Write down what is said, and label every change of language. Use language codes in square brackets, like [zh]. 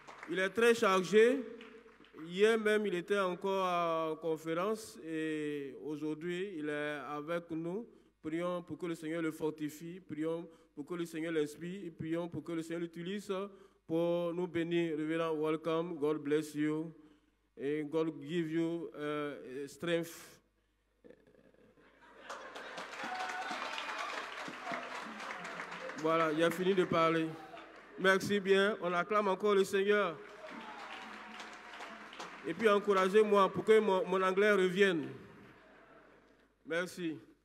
[fr] Il est très chargé. Hier même, il était encore en conférence et aujourd'hui, il est avec nous. Prions pour que le Seigneur le fortifie, prions pour que le Seigneur l'inspire et prions pour que le Seigneur l'utilise pour nous bénir. [en] Reverend, welcome. God bless you and God give you strength. [fr] Voilà, il a fini de parler. Merci bien. On acclame encore le Seigneur. Et puis encouragez-moi pour que mon anglais revienne. Merci.